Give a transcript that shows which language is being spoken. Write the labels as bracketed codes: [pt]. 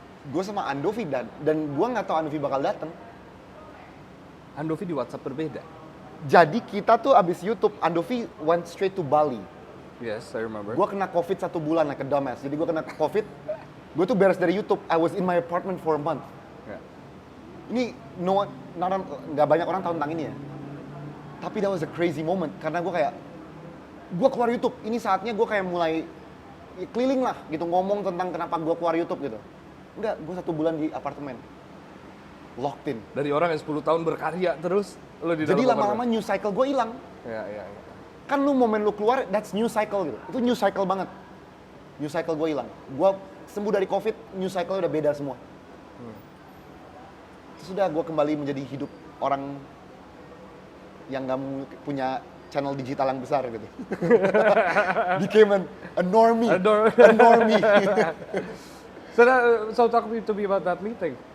[id] Gue sama Andovi dan gue nggak tahu Andovi bakal datang. Andovi di WhatsApp berbeda. Jadi kita tuh abis YouTube, Andovi [en] went straight to Bali. Yes, I remember. [id] Gue kena COVID 1 bulan [en] like a dumbass. [id] Jadi gue kena COVID, gue tuh beres dari YouTube. [en] I was in my apartment for a month. [id] Ya. Ini nggak banyak orang tahu tentang ini ya. Tapi [en] that was a crazy moment [id] karena gue kayak, gue keluar YouTube. Ini saatnya gue kayak mulai keliling lah gitu ngomong tentang kenapa gue keluar YouTube gitu. Enggak, gue 1 bulan di apartemen. [en] Locked in. [id] Dari orang yang 10 tahun berkarya terus, lo di dalam Jadi kamar lama-lama new cycle gue hilang. Iya. Kan lu momen lu keluar, that's new cycle gitu. Itu new cycle banget. New cycle gue hilang. Gue sembuh dari COVID, new cycle udah beda semua. Terus udah gue kembali menjadi hidup orang yang gak punya channel digital yang besar gitu. [en] Became a normie. A normie. So talk to me about that meeting.